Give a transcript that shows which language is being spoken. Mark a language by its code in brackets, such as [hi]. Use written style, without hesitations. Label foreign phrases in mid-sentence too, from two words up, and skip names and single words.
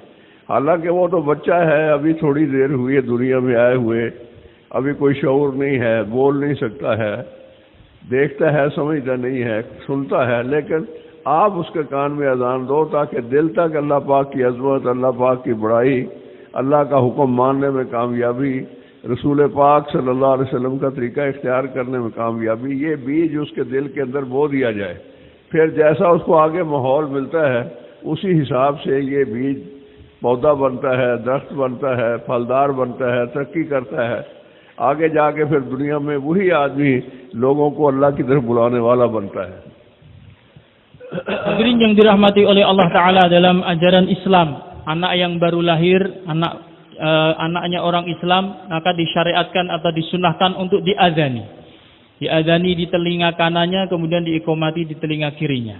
[ur] حالانکہ وہ تو بچہ ہے، ابھی تھوڑی دیر ہوئی ہے دنیا میں آئے ہوئے، ابھی کوئی شعور نہیں ہے، بول نہیں سکتا ہے، دیکھتا ہے، سمجھتا نہیں ہے، سنتا ہے، لیکن آپ اس کے کان میں اذان دو تاکہ دل تک اللہ پاک کی عظمت، اللہ پاک کی بڑائی، اللہ کا حکم ماننے میں کامیابی، رسول پاک [ar] صلی اللہ علیہ وسلم [ur] کا طریقہ اختیار کرنے میں کامیابی، یہ بیج اس کے دل کے اندر بو دیا جائے۔ پھر جیسا اس کو آگے ماحول ملتا ہے اسی حساب سے یہ بیج پودا بنتا ہے، درخت بنتا ہے، پھلدار بنتا ہے، ترقی کرتا ہے، آگے جا کے پھر دنیا میں وہی آدمی لوگوں کو اللہ کی طرف بلانے والا بنتا ہے۔ [id] Hadirin yang dirahmati oleh [ar] الله تعالى, [id] dalam ajaran Islam, anak yang baru lahir, anaknya orang Islam, maka disyariatkan atau disunahkan untuk diazani. Diadzani di telinga kanannya, kemudian diiqomati di telinga kirinya.